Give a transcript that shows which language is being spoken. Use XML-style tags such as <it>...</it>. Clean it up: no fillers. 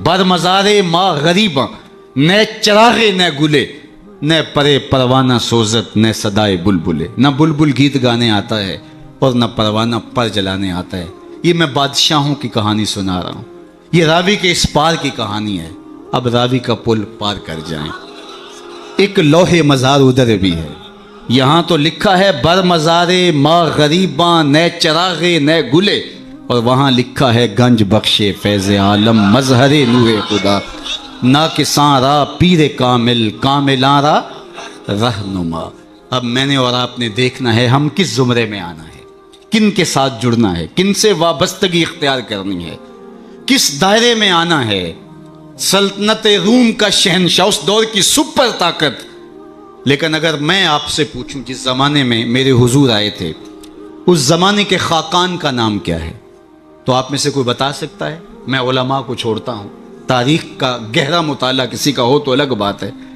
<fa>بر مزار ماں غریباں نہ چراغ نہ گلے، نہ پرے پروانہ سوزت نہ صدائے بلبلے.</fa> <ur>نہ بلبل گیت گانے آتا ہے اور نہ پروانہ پر جلانے آتا ہے. یہ میں بادشاہوں کی کہانی سنا رہا ہوں. یہ راوی کے اس پار کی کہانی ہے. اب راوی کا پل پار کر جائیں. ایک لوح مزار ادھر بھی ہے. یہاں تو لکھا ہے</ur> <fa>بر مزار ماں غریباں نہ چراغ نہ گلے،</fa> <ur>اور وہاں لکھا ہے</ur> <fa>گنج بخش فیض عالم مظہر نور خدا، نہ کساں را پیر کامل کاملاں را رہنما.</fa> <ur>اب میں نے اور آپ نے دیکھنا ہے ہم کس زمرے میں آنا ہے، کن کے ساتھ جڑنا ہے، کن سے وابستگی اختیار کرنی ہے، کس دائرے میں آنا ہے. سلطنت روم کا شہنشاہ، اس دور کی سپر طاقت. لیکن اگر میں آپ سے پوچھوں جس زمانے میں میرے حضور آئے تھے اس زمانے کے خاقان کا نام کیا ہے، تو آپ میں سے کوئی بتا سکتا ہے؟ میں علماء کو چھوڑتا ہوں، تاریخ کا گہرا مطالعہ کسی کا ہو تو الگ بات ہے.</ur>